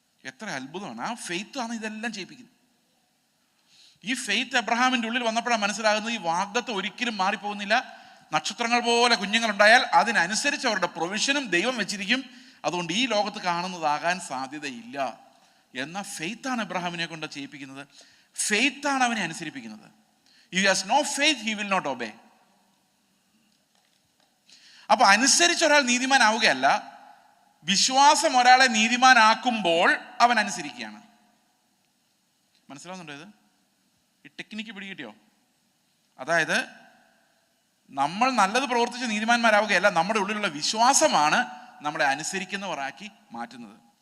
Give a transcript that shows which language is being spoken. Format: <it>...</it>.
<ml>എത്ര അത്ഭുതമാണ്! ആ ഫെയ്ത്ത് ആണ് ഇതെല്ലാം ചെയ്യിപ്പിക്കുന്നത്. ഈ ഫെയ്ത്ത് എബ്രഹാമിൻ്റെ ഉള്ളിൽ വന്നപ്പോഴാണ് മനസ്സിലാകുന്നത്, ഈ വാഗ്ദത്തം ഒരിക്കലും മാറിപ്പോകുന്നില്ല. നക്ഷത്രങ്ങൾ പോലെ കുഞ്ഞുങ്ങളുണ്ടായാൽ അതിനനുസരിച്ച് അവരുടെ പ്രൊവിഷനും ദൈവം വെച്ചിരിക്കും. അതുകൊണ്ട് ഈ ലോകത്ത് കാണുന്നതാകാൻ സാധ്യതയില്ല എന്ന ഫെയ്ത്താണ് എബ്രഹാമിനെ കൊണ്ട് ചെയ്യിപ്പിക്കുന്നത്. ഫെയ്ത്താണ് അവനെ അനുസരിപ്പിക്കുന്നത്.</ml> <en>If he has no faith, he will not obey.</en> <ml>അപ്പൊ അനുസരിച്ച് ഒരാൾ നീതിമാനാവുകയല്ല, വിശ്വാസം ഒരാളെ നീതിമാനാക്കുമ്പോൾ അവൻ അനുസരിക്കുകയാണ്. മനസ്സിലാവുന്നുണ്ടോ? ഇത് ഈ ടെക്നിക്ക് പിടികിട്ടിയോ? അതായത് നമ്മൾ നല്ലത് പ്രവർത്തിച്ച് നീതിമാന്മാരാവുകയല്ല, നമ്മുടെ ഉള്ളിലുള്ള വിശ്വാസമാണ് നമ്മളെ അനുസരിക്കുന്നവരാക്കി മാറ്റുന്നത്.</ml>